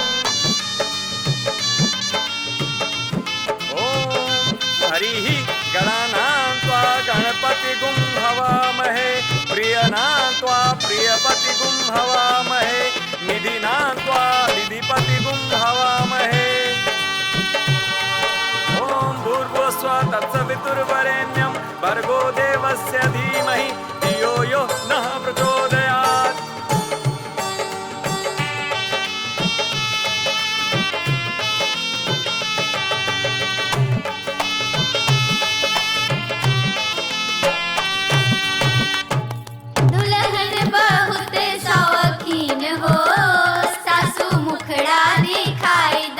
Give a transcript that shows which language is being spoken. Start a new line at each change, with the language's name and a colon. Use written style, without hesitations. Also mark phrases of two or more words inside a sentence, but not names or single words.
Sanskrit: हरिः गणानां त्वा गणपतिगुं हवामहे प्रियनां त्वा प्रियपतिगुं हवामहे निधिनां त्वा निधिपतिगुं हवामहे। ॐ भूर्भुवस्सुवः तत्सवितुर्वरेण्यं भर्गो देवस्य धीमहि धियो यो नः प्रचोदयात्।
Bhojpuri: दुल्हन बहुत शौकीन हो सासू मुखड़ा दिखाई दा।